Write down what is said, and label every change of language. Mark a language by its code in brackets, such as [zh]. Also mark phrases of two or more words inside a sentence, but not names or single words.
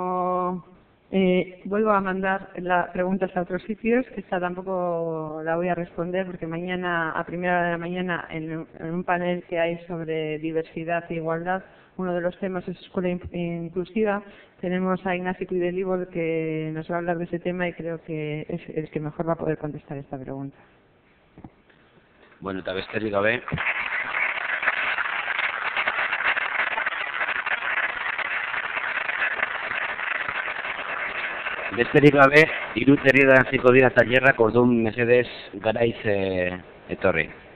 [es] Bueno, como Vuelvo a mandar las preguntas a otros sitios, que esta tampoco la voy a responder porque mañana, a primera hora de la mañana, en un panel que hay sobre diversidad e igualdad, uno de los temas es escuela inclusiva. Tenemos a Ignacio Cuidelibol que nos va a hablar de ese tema y creo que es el que mejor va a poder contestar esta pregunta. [eu] Bueno, eta besterik gabe. Besterik gabe, 3 herrietan hasiko dira tailerrak, orduan mesedez garaiz etorri.